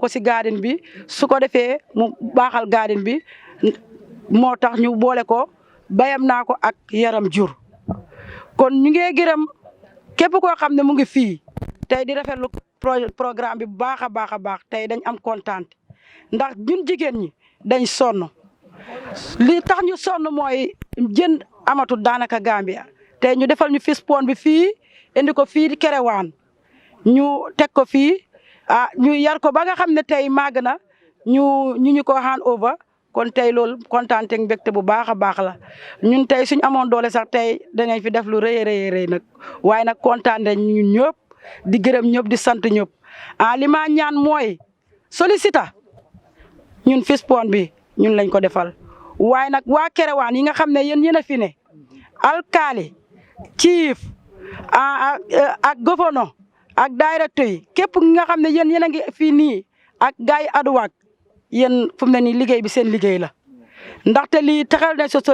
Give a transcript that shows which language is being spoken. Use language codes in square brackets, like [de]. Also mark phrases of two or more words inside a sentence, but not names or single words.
[wo] ko si garden bi su ko defee mu baaxal garden bi moo tax ñu boole ko bayam naa ko ak yaram jur kon ñu ngi gërëm képp koo xam ne mu ngi fii tey di rafetlu programme bi bu baax a baax a baax tey dañ am kontaan ndax ñun jigéen ñi dañ sonn li tax ñu sonn mooy jën amatul daanaka Gambia tey ñu defal ñu fish pond bi fii indi ko fii Kerewan ñu teg ko fii ñu yar ko ba nga xam ne tey màgg na ñu ko [en] hand over [wo] kon tey loolu kontaan teg mbégte bu baax a baax la ñun tey suñ amoon doole sax tey danañ fi def lu rëy a rëy nag waaye nag kontaan nañ ñun ñëpp di gërëm ñëpp di sant ñëpp li ma ñaan mooy solicita ñun [en] fish pond [wo] bi ñun lañ ko defal waaye nag waa Kerewan yi nga xam ne yéen a fi ne alkaali chief ak gouverneur ak directeur yi képp nga xam ne yéen a ngi fii nii ak gars yi ADWAC yéen fu mu ne nii liggéey bi seen liggéey la ndaxte lii taxal nañ so